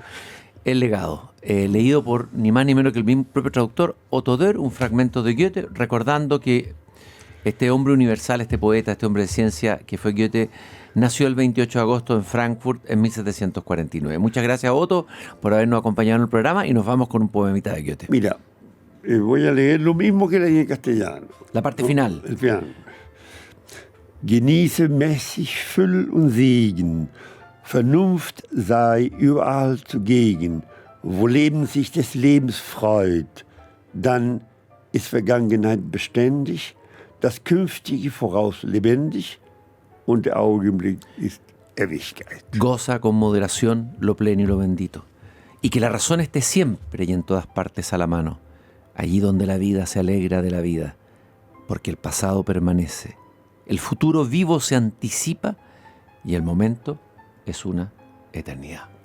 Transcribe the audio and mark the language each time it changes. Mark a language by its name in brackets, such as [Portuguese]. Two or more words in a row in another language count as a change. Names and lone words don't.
[Spanish] El legado, leído por ni más ni menos que el mismo propio traductor, Otto Dörr, un fragmento de Goethe, recordando que este hombre universal, este poeta, este hombre de ciencia que fue Goethe, nació el 28 de agosto en Frankfurt en 1749. Muchas gracias, Otto, por habernos acompañado en el programa y nos vamos con un poemita de Goethe. Mira, voy a leer lo mismo que leí en castellano. La parte final. El final. [German] Genieße mäßig Füll und Segen, Vernunft sei überall zugegen, wo Leben sich des Lebens freut, dann ist Vergangenheit beständig, das Künftige voraus lebendig und der Augenblick ist Ewigkeit. [Spanish] Goza con moderación lo pleno y lo bendito, y que la razón esté siempre y en todas partes a la mano, allí donde la vida se alegra de la vida, porque el pasado permanece, el futuro vivo se anticipa y el momento es una eternidad.